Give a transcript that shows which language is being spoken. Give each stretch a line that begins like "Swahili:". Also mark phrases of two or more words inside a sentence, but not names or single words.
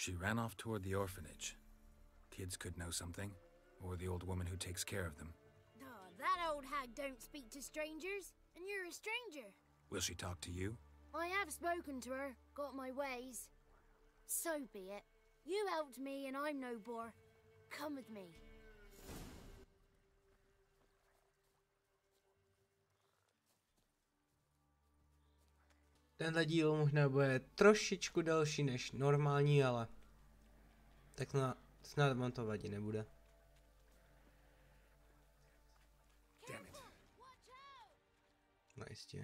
English: She ran off toward the orphanage. Kids could know something, or the old woman who takes care of them. Oh, that old hag don't speak to strangers, and you're a stranger. Will she talk to you? I have spoken to her, got my ways. So be it. You helped me and I'm no bore. Come with me.
Czech: Tenhle díl možná bude trošičku delší než normální, ale tak snad vám to vadit nebude. No jistě.